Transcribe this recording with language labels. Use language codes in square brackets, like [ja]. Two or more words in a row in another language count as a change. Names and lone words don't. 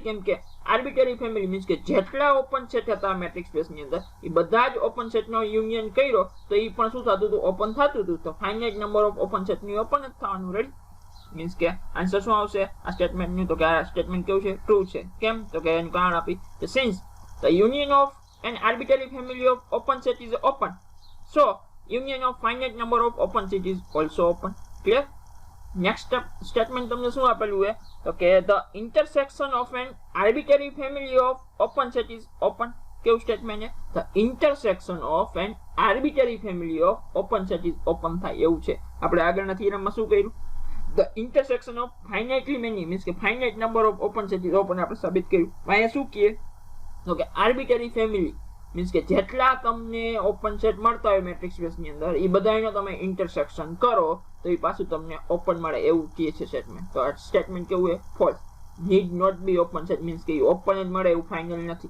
[gu] કેમ કે [en] arbitrary family [gu] મીન્સ કે જેટલા ઓપન સેટ હતા મેટ્રિક્સ સ્પેસ ની અંદર એ બધા જ ઓપન સેટ નો યુનિયન કર્યો તો એ પણ શું થતું હતું? ઓપન થતું હતું. તો [en] finite number of open set [gu] ની ઓપન જ થવાનું. રેડી? મીન્સ કે આન્સર શું આવશે આ સ્ટેટમેન્ટ નું? તો કે આ સ્ટેટમેન્ટ કેવું છે? ટ્રુ છે. કેમ? તો કે એનું કારણ આપી કે [en] since the union of an arbitrary family of open set is open, so union of finite number of open set is also open. Clear? Next statement [gu] તમને શું આપેલું છે? તો કે [en] the intersection of an arbitrary family of open set is open. [gu] કેવું સ્ટેટમેન્ટ છે? [en] the intersection of an arbitrary family of open set is open [gu] થાય એવું છે. આપણે આગળના થિયરમમાં શું કર્યું? [en] the intersection of finitely many means કે finite number of open set is open [gu] આપણે સાબિત કર્યું. અહીંયા શું કહે? તો કે [en] arbitrary family [gu] મીન્સ કે જેટલા તમને ઓપન સેટ મળતા હોય મેટ્રિક્સ સ્પેસ ની અંદર એ બધાનો તમે ઇન્ટરસેક્શન કરો તો એ પાછું તમને ઓપન મળે એવું કહે છે સ્ટેટમેન્ટ. તો આ સ્ટેટમેન્ટ કેવું છે? ફોલ્સ. [en] need not be open set [gu] મીન્સ કે ઓપન જ મળે એવું ફાઇનલ નથી.